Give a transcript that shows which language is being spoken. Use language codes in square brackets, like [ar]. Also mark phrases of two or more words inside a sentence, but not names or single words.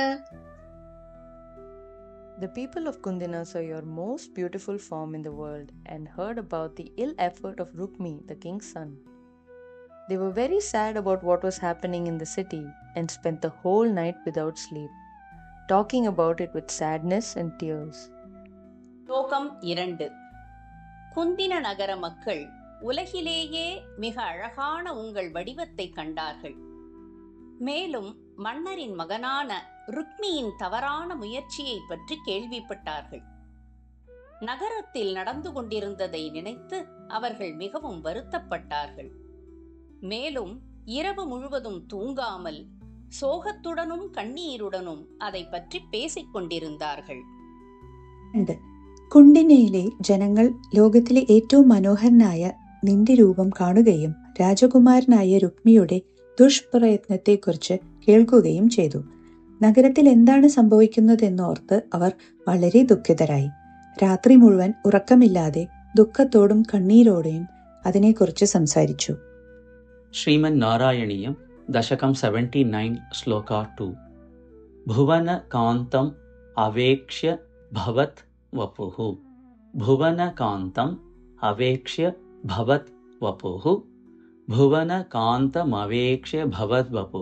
[en] The people of Kundina saw your most beautiful form in the world and heard about the ill effort of Rukmi, the king's son. They were very sad about what was happening in the city and spent the whole night without sleep, talking about it with sadness and tears. [ta] ஸ்லோகம் 2. குந்தின நகர மக்கள் உலகிலேயே மிக அழகான உங்கள் வடிவத்தை கண்டார்கள். மேலும் மன்னரின் மகனான ருக்மியின் தவறான முயற்சியை பற்றி கேள்விப்பட்டார்கள். நகரத்தில் நடந்து கொண்டிருந்ததை நினைத்து அவர்கள் மிகவும் வருத்தப்பட்டார்கள். மேலும் இரவு முழுவதும் தூங்காமல் சோகத்துடனும் கண்ணீருடனும் அதை பற்றி பேசிக் കൊണ്ടിരുന്നാர்கள். [ml] കുണ്ടിനയിലെ ജനങ്ങൾ ലോകത്തിലെ ഏറ്റവും മനോഹരനായ നിന്റെ രൂപം കാണുകയും രാജകുമാരനായ രുക്മിയുടെ ദുഷ്പ്രയത്നത്തെക്കുറിച്ച് കേൾക്കുകയും ചെയ്തു. നഗരത്തിൽ എന്താണ് സംഭവിക്കുന്നതെന്നോർത്ത് അവർ വളരെ ദുഃഖിതരായി. രാത്രി മുഴുവൻ ഉറക്കമില്ലാതെ ദുഃഖത്തോടും കണ്ണീരോടെയും അതിനെക്കുറിച്ച് സംസാരിച്ചു. [sa] ಶ್ರೀಮನ್ ನಾರಾಯಣೀಯಂ ದಶಕಂ 79 ಶ್ಲೋಕ 2. ಭುವನ ಕಾಂತಂ ಅವೇಕ್ಷ್ಯ ಭವತ್ ವಪುಃ. ಭುವನ ಕಾಂತಂ ಅವೇಕ್ಷ್ಯ ಭವತ್ ವಪುಃ. ಭುವನ ಕಾಂತಮವೇಕ್ಷ್ಯ ಭವದ್ ವಪುಃ.